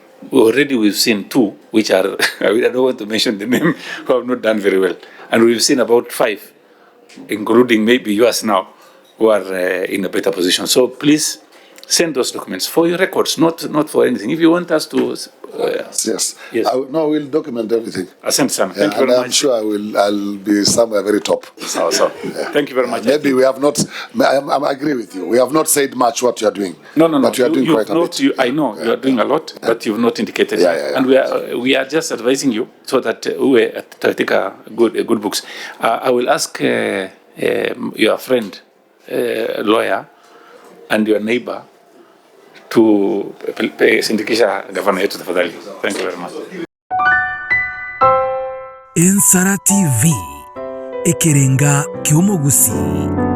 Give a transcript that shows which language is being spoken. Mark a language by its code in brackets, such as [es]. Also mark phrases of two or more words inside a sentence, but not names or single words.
[en] We've seen 2, which are, I don't want to mention the name, who have not done very well. And we've seen about 5, including maybe yours now, who are in a better position. So please send those documents for your records, not for anything. If you want us to... yes. We'll document everything. [sw] Asante sana. [en] Thank you very much. I'm sure I'll be somewhere very top. So. Yeah. Thank you very much. Maybe we have not, I agree with you. We have not said much what you are doing. No. But you are doing quite a bit. I know you are doing a lot, but you've not indicated. And we are just advising you so that we take a good books. I will ask your friend, lawyer, and your neighbor to [sw] sindikisha gavana yetu tafadhali. [en] Thank you very much. [guz] Ensara TV, ekerenga kiomogusi.